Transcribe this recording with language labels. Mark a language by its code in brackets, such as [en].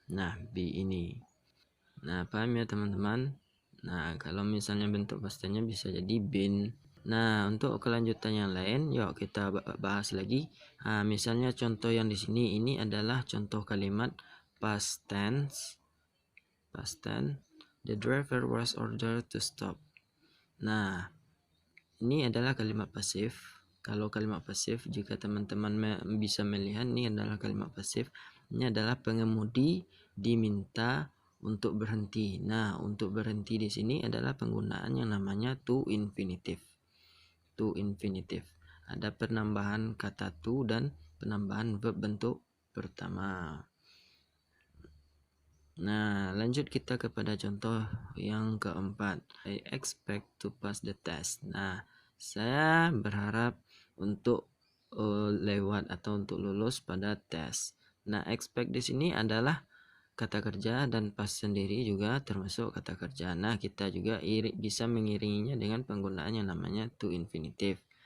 [id] Nah, be ini. Nah, paham ya teman-teman? Nah, kalau misalnya bentuk pastinya bisa jadi been. Nah, untuk kelanjutan yang lain, yuk kita bahas lagi. Nah, misalnya contoh yang di sini ini adalah contoh kalimat past tense. Past tense. [en] The driver was ordered to stop. [id] Nah, ini adalah kalimat pasif. Kalau kalimat pasif, jika teman-teman bisa melihat, ini adalah kalimat pasif. Ini adalah pengemudi diminta untuk berhenti. Nah, untuk berhenti di sini adalah penggunaan yang namanya to infinitive. To infinitive. Ada penambahan kata to dan penambahan verb bentuk pertama. Nah, lanjut kita kepada contoh yang keempat. [en] I expect to pass the test. [id] Nah, saya berharap untuk lewat atau untuk lulus pada tes. Nah, expect di sini adalah kata kerja dan pas sendiri juga termasuk kata kerja. Nah, kita juga bisa mengiringinya dengan penggunaan yang namanya to infinitive.